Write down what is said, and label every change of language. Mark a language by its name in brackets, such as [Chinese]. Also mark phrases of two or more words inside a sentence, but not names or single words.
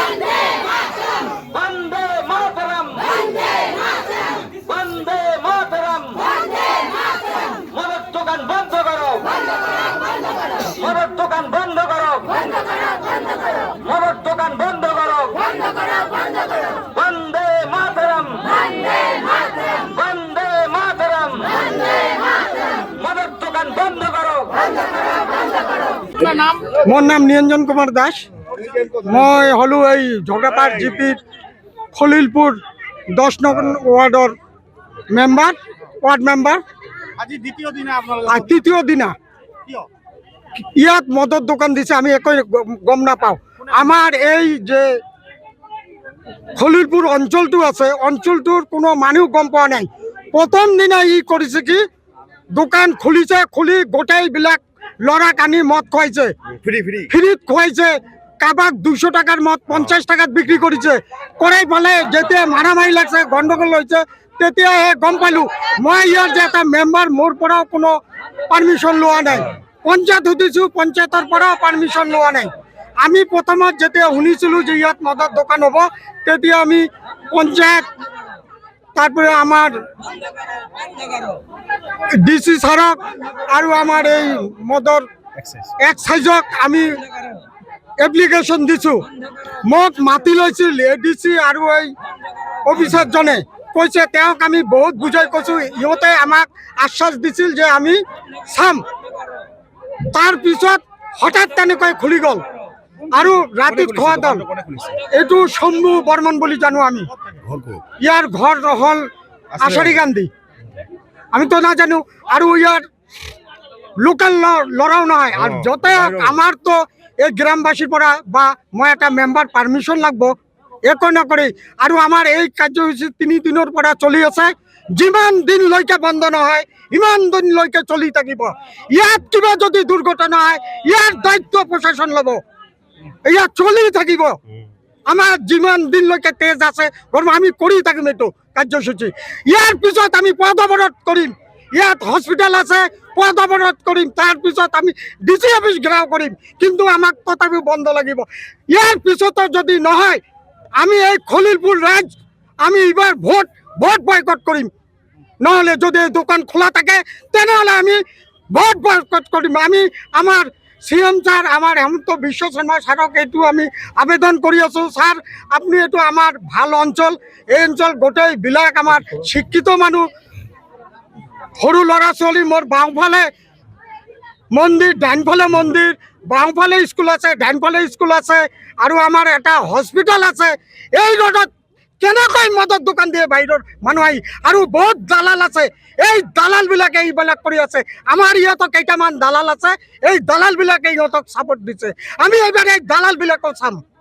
[Bangla] বন্দে মাতরম বন্দে মাতরম মদের দোকান বন্ধ করো মদের দোকান বন্ধ করো মদের দোকান বন্ধ করো বন্দে মাতরম বন্দে মাতরম মদের দোকান বন্ধ করো [Assamese] মোর নাম নিরঞ্জন কুমার দাস মই হলো এই ঝগড়াপাড় জিপির খলিলপুর 10 নং ওয়ার্ডর ওয়ার্ড মেম্বার আজি দ্বিতীয় দিনে আপনারা আর তৃতীয় দিনা ইয়াত মদৰ দোকান দিছে আমি একো গম নাপাওঁ আমাৰ এই যে খলিলপুর অঞ্চলটো আছে অঞ্চলটোৰ কোনো মানুহ গম পোৱা নাই প্ৰথম দিনা ই কৰিছে কি দোকান খুলিছে খুলি গোটেইবিলাক লৰাক আনি মদ খুৱাইছে ফ্ৰীত খুৱাইছে কাবাক 200 টাকার মদ 50 টাকাত বিক্রি করেছে করাই ফেলে যেতিয়া [Bangla] মারামারি লাগছে গন্ডগোল হয়েছে [Assamese] তেতিয়াহে গম পালো মই ইয়াৰ যে এটা মেম্বাৰ মোৰ পৰাও কোনো পারমিশন লোৱা নাই পঞ্চায়েত সুধিছো পঞ্চায়েতৰ পৰাও পারমিশন লোৱা নাই আমি প্ৰথমত যেতিয়া শুনিছিলো যে ইয়াত মদৰ দোকান হ'ব তেতিয়া আমি পঞ্চায়েত তারপরে আমার ডিসি সারক আর আমার এই মদর এক্সাইজক আমি এপ্লিকেশন দিছো মোক মাতি লৈছিল এডিসি আর এই অফিসার জনে কৈছে তেওঁক আমি বহুত বুঝাই কৈছো ইহঁতে আমাক আশ্বাস দিছিল যে আমি চাম তার পিছত হঠাৎ তেনেকৈ খুলি গল আৰু ৰাতি খোৱা দল এইটো শম্ভু বৰ্মন বুলি জানো আমি ইয়ার ঘর হল আশারি গান্ধী আমি তো না জানো আর ইয়ার লোকাল লড়াও নয় আর যত আমার তো এই গ্রামবাসীর পরা বা মই একটা মেম্বার পারমিশন লাগবো একো নকৰি আৰু আমার এই কার্যসূচী 3 দিনের পরা চলি আছে যিমান দিন লৈকে বন্ধ নহয় ইমান দিন লৈকে চলি থাকিব ইয়াত কিবা যদি দুর্ঘটনা হয় ইয়ার দায়িত্ব প্রশাসন লব ইয়াত চলি থাকিব আমার যিমান দিন লৈকে তেজ আছে আমি কৰি থাকিম এইটো কাৰ্যসূচী ইয়াৰ পিছত আমি পদ অৱৰোধ কৰিম ইয়াত হস্পিটেল আছে পদ অৱৰোধ কৰিম তাৰ পিছত আমি ডিসি অফিস ঘেরাও কৰিম কিন্তু আমাক তথাপিও বন্ধ লাগিব ইয়াৰ পিছতো যদি নহয় আমি এই খলিলপুর রাজ আমি এবার ভোট বয়কট কৰিম নহলে যদি দোকান খোলা থাকে তেনেহলে আমি ভোট বয়কট কৰিম আমি আমার সিএম স্যার আমার হেমন্ত বিশ্ব শর্মা স্যারক এইটো আমি আবেদন কৰি আছো স্যার আপনি এইটো আমার ভাল অঞ্চল এই অঞ্চল গোটেই বিলাক আমার শিক্ষিত মানুষ সৰু ল'ৰা ছোৱালী মোর বাওঁফালে মন্দির ডাইনফালে মন্দির বাওঁফালে স্কুল আছে ডাইনফালে স্কুল আছে আৰু আমার এটা হস্পিটাল আছে এই রোডত কেনেকৈ মদৰ দোকান দিয়ে বাহিৰৰ মানুহ আহি আৰু বহুত দালাল আছে এই দালাল বিলাকে এইবিলাক কৰি আছে আমাৰ ইয়াতো কেইটামান দালাল আছে এই দালাল বিলাকে ইহঁতক সাপোর্ট দিছে আমি এইবাৰ এই দালাল বিলাকক চাম